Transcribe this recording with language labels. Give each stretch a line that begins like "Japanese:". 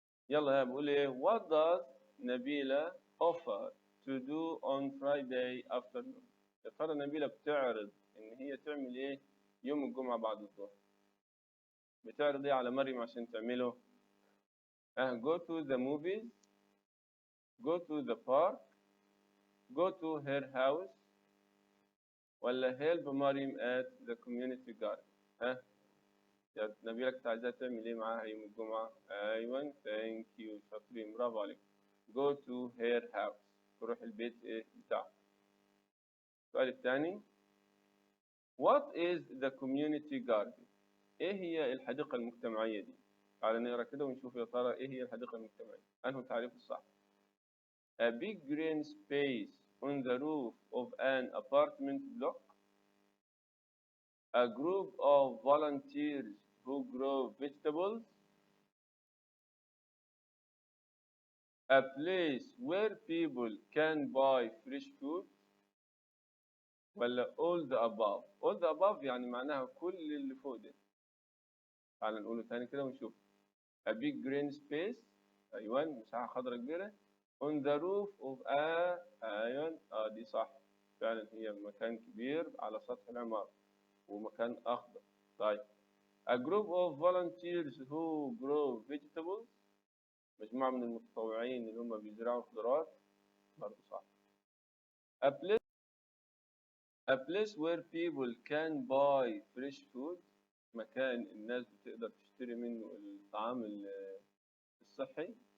Arabic: يلا بقول إيه
English: What does Nabila offer to do on Friday afternoon؟
Arabic: يا ترى نبيلة بتعرض إن هي تعمل إيه يوم الجمعة بعد الظهر؟ بتعرض إيه على مريم عشان تعمله؟
English: go to the movies, go to the park, go to her house
Arabic: ولا
English: help
Arabic: مريم
English: at the community garden؟
Arabic: يا نبيلة كنت عايزاها تعمل ايه معاها يوم الجمعة؟ أيوة
English: thank you
Arabic: شاطرين برافو عليك.
English: go to her house
Arabic: تروح البيت بتاعها. السؤال الثاني
English: what is the community garden؟
Arabic: ايه هي الحديقة المجتمعية دي؟ تعالى نقرا كده ونشوف يا ترى ايه هي الحديقة المجتمعية؟ أنه تعريف الصح.
English: a big green space on the roof of an apartment block. a group of volunteers who grow vegetables. a place where people can buy fresh food.
Arabic: ولا
English: all the above؟
Arabic: all the above يعني معناها كل اللي فوق ده. تعال نقوله تاني كده ونشوف.
English: a big green space
Arabic: أيوة مساحة خضراء كبيرة
English: on the roof of a
Arabic: أيوة دي صح فعلا هي مكان كبير على سطح العمارة ومكان أخضر. طيب
English: a group of volunteers who grow vegetables
Arabic: مجموعة من المتطوعين اللي هم بيزرعوا خضروات برضه صح.
English: a place where people can buy fresh food
Arabic: مكان الناس بتقدر تشتري منه الطعام الصحي.